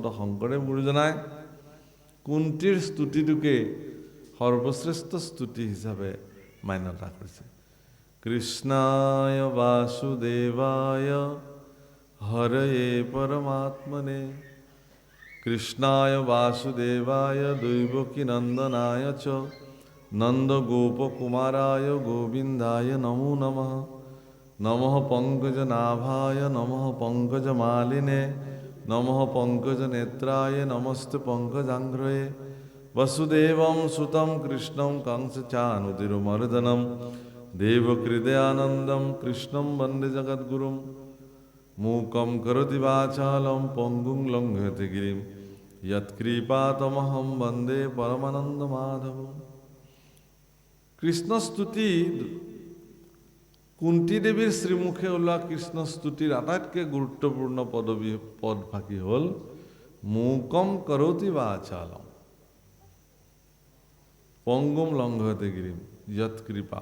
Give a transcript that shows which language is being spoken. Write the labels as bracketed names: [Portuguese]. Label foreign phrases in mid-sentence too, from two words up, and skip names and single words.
[Assamese] শংকৰদেৱ গুৰুজনাই কুন্তীৰ স্তুতিটোকে সৰ্বশ্ৰেষ্ঠ স্তুতি হিচাপে মান্যতা কৰিছে [Sanskrit] কৃষ্ণায় বাসুদেৱায় হৰয়ে পৰমাত্মনে কৃষ্ণায় বাসুদেৱায় দৈবকী নন্দনায় চ নন্দ গোপকুমারায় গোবিন্দায় নমো নমঃ নমঃ পঙ্কজনাভায় নমঃ পঙ্কজমালিনে নমঃ পঙ্কজনেত্রায় নমস্তে পঙ্কজাঙ্ঘ্রয়ে वसुदेवं सुतं कृष्णं कंसचानुतिरुमर्दनं देवकृदयानन्दं कृष्णं वन्दे जगद्गुरुं मूकं करोति वाचालं पङ्गुं लङ्घयति गिरिं यत्कृपातमहं वन्दे परमानन्दमाधवम्। [Assamese] কৃষ্ণ স্তুতি কুন্তি দেৱীৰ শ্ৰীমুখে ওলোৱা কৃষ্ণ স্তুতিৰ আটাইতকৈ গুৰুত্বপূৰ্ণ পদভাগী হ'ল [Sanskrit] মূকম কৰতি বাচালম পংগুম লংঘয়তে গিৰিম যৎ কৃপা।